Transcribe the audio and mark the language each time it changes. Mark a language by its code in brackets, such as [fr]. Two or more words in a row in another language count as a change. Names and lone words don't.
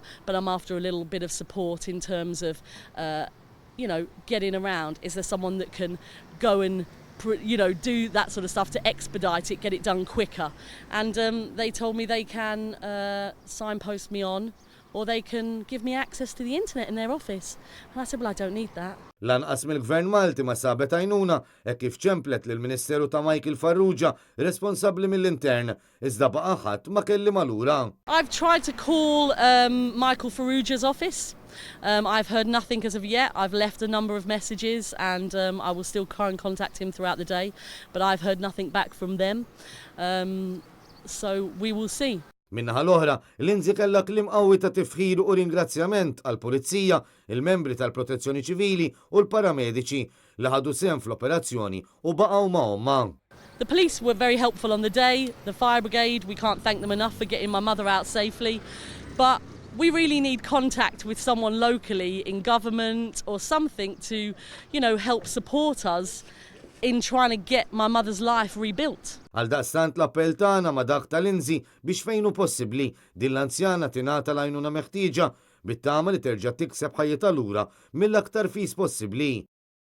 [en] But I'm after a little bit of support in terms of, getting around. Is there someone that can go and, do that sort of stuff to expedite it, get it done quicker? And they told me they can signpost me on, or they can give me access to the internet in their office. And I said, well, I don't need that. [mt] Lanqas mill-Gvern Malti ma sabet għajnuna kif ċemplet lill-Ministeru ta' Michael Farrugia responsabbli mill-intern iżda baqa' ħadd ma kelli malura. [en] I've tried to call Michael Farrugia's office. I've heard nothing as of yet. I've left a number of messages and I will still try and contact him throughout the day, but I've heard nothing back from them. So we will see. [mt] Minnaħa l-oħra, Lindsay kellha kliem qawwi ta' tifħir u ringrazzjament għall-Pulizija, il-membri tal-Protezzjoni Ċivili u l-paramediċi li ħadu sehem fl-operazzjoni u baqgħu ma' omma. [en] The police were very helpful on the day. The fire brigade, we can't thank them enough for getting my mother out safely. But we really need contact with someone locally in government or something to, help support us in trying to get my mother's life rebuilt. [mt] Għaldaqstant l-appell tagħna ma' dak ta' Lindsay biex fejn hu possibbli din l-anzjana tingħata l-għajnuna meħtieġa bit-tama li terġa' tikseb ħajjitha lura mill-aktar fis possibbli.